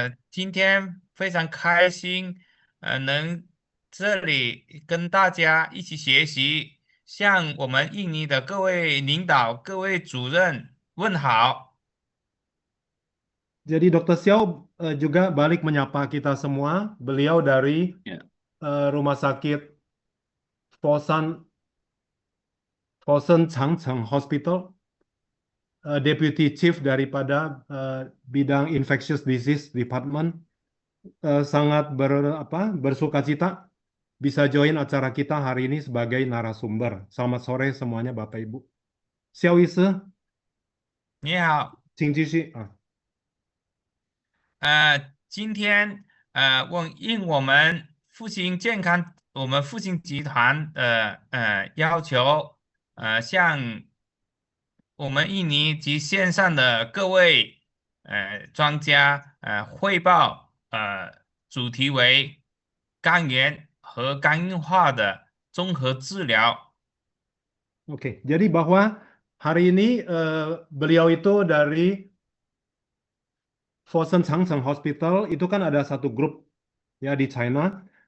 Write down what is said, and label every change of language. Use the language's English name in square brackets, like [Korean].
[Chinese] 今天非常开心，能这里跟大家一起学习，向我们印尼的各位领导、各位主任问好。 [Indonesian] Jadi Dr. Xiao juga balik menyapa kita semua. Beliau dari Ya. Rumah Sakit Fosun Fosun Changcheng Hospital, Deputy Chief daripada bidang Infectious Disease Department. Sangat bersukacita bisa join acara kita hari ini sebagai narasumber. Selamat sore semuanya Bapak Ibu. [Chinese] Xiao 医师，你好。请继续啊。今天应我们复兴健康，我们复兴集团的要求，向我们印尼及线上的各位专家汇报，主题为肝炎和肝硬化的综合治疗。 [Indonesian] Oke, jadi bahwa hari ini beliau itu dari Fosun Changcheng Hospital, itu kan ada satu grup ya di China.